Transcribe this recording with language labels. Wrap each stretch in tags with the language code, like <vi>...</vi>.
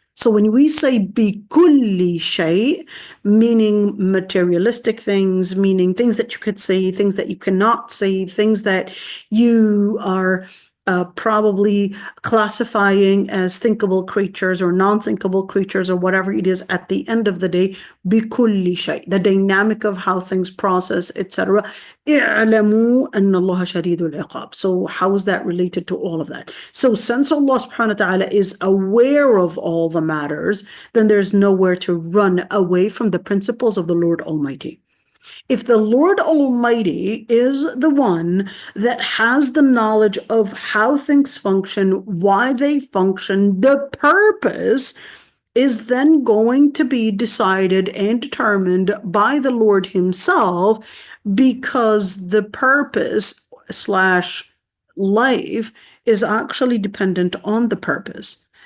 <en>So when we say</en> <ar>بِكُلِّ شَيْءٍ,</ar> <en>meaning materialistic things, meaning things that you could see, things that you cannot see, things that you are probably classifying as thinkable creatures or non-thinkable creatures or whatever it is, at the end of the day, بِكُلِّ شَيْءٍ, the dynamic of how things process, etc.</en> <ar>اعلموا أن الله شديد العقاب.</ar> <en>So how is that related to all of that? So since Allah subhanahu wa ta'ala is aware of all the matters, then there's nowhere to run away from the principles of the Lord Almighty. If the Lord Almighty is the one that has the knowledge of how things function, why they function, the purpose is then going to be decided and determined by the Lord himself, because the purpose slash life is actually dependent on the purpose.</en>